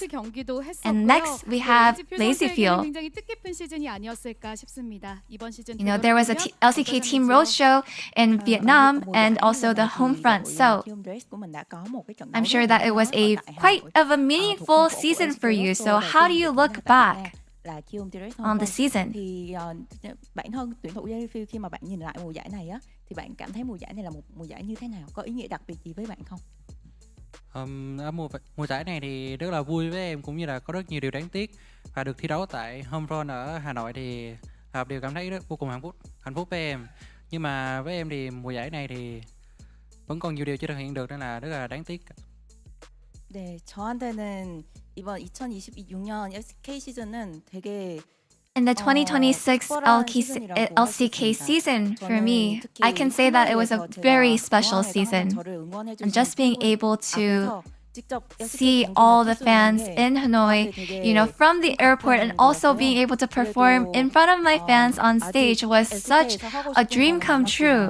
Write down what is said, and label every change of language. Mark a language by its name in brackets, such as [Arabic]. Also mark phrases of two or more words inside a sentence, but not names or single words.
[English] And next, we have Lazy Feel. You know, there was a LCK Team Roadshow in Vietnam and also the home front. So I'm sure that it was quite of a meaningful season for you. So how do you look back on the season? [Vietnamese] Bản thân tuyển thủ Jellyfield khi mà bạn nhìn lại mùa giải này á, thì bạn cảm thấy mùa giải này là một mùa giải như thế nào? Có ý nghĩa đặc biệt gì với bạn không? Ở mùa giải này thì rất là vui với em, cũng như là có rất nhiều điều đáng tiếc. Và được thi đấu tại home run ở Hà Nội thì điều cảm thấy vô cùng hạnh phúc với em. Nhưng mà với em thì mùa giải này thì vẫn còn nhiều điều chưa thực hiện được, nên là rất là đáng tiếc. [Korean] 네, 저한테는 이번 2026년 LCK 시즌은 되게 [English] In the 2026 LCK season, for me, I can say that it was a very special season. And just being able to see all the fans in Hanoi, you know, from the airport, and also being able to perform in front of my fans on stage was such a dream come true.